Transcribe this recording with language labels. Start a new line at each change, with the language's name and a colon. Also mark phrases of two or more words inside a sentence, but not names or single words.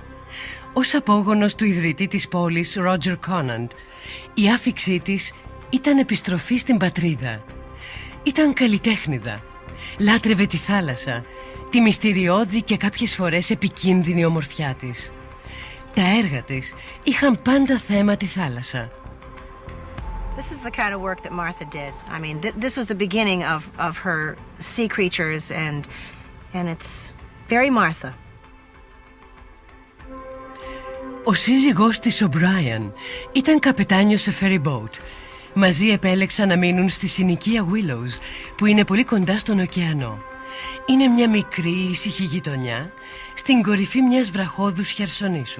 Greek: Ως απόγονος του ιδρυτή της πόλης Ρότζερ Κόναντ, η άφιξή της ήταν επιστροφή στην πατρίδα. Ήταν καλλιτέχνηδα, λάτρευε τη θάλασσα, τη μυστηριώδη και κάποιες φορές επικίνδυνη ομορφιά της. Τα έργα της είχαν πάντα θέμα τη θάλασσα.
English: This is the kind of work that Martha did. I mean, this was the beginning of her sea creatures and it's very Martha.
Greek: Ο σύζυγός της, ο Μπράιαν, ήταν καπετάνιος σε
English: ferry boat.
Greek: Μαζί επέλεξαν να μείνουν στη συνοικία Willows, που είναι πολύ κοντά στον ωκεανό. Είναι μια μικρή ήσυχη γειτονιά στην κορυφή μιας βραχώδους χερσονήσου.